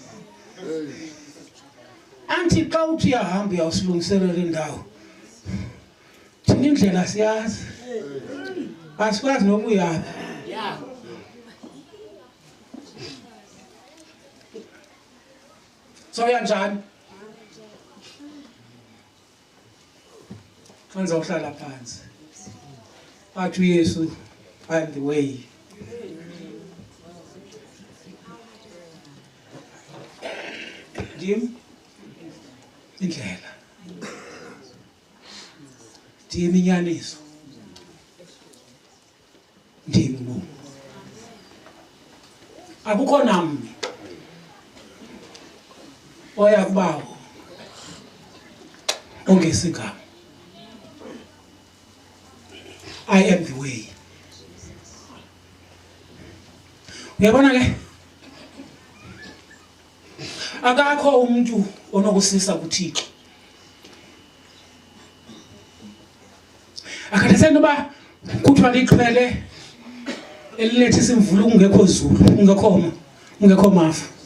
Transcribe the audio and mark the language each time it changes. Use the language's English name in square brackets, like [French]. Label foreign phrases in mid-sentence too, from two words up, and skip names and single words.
[Xhosa] anti xa uthi uyahamba uyawusilungiselela indawo thina indlela siyazi asikwazi noma uyaphi so yanjani kanza uhlala phansi athi uYesu [English] I am the way. [Xhosa] Ndim indlela ndim inyaniso ndim ubomi akukho namnye oya kubawo ongesigama. [English] I am the way. [Xhosa] Uyabona ke akakho umuntu onokusisa kuThixo. Akatheseni uba kuthiwa liqhele elilethi simvula ungekho zulu ungekho mafu.